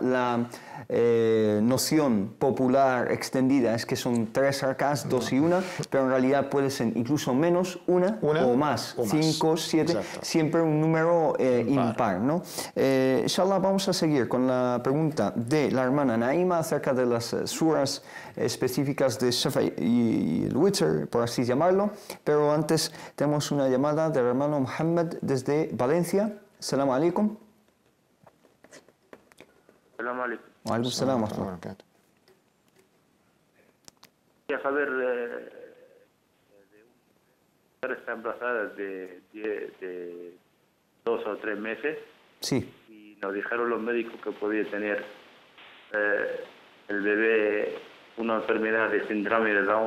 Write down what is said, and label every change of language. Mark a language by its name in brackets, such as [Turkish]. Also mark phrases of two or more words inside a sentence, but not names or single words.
[Spanish] La noción popular extendida es que son 3 rak'ats, 2 y 1, pero en realidad puede ser incluso menos, una o más, 5, 7, siempre un número impar, ¿no? Inshallah, vamos a seguir con la pregunta de la hermana Naima acerca de las suras específicas de Shafa y el Witr, por así llamarlo, pero antes tenemos una llamada del hermano Muhammad desde Valencia. [Arabic] السلام عليكم. السلام عليكم. وعليكم السلام. [Spanish] Quería saber de una mujer está embarazada de 2 o 3 meses. Sí. Y nos dijeron los médicos que podía tener el bebé una enfermedad de síndrome de Down.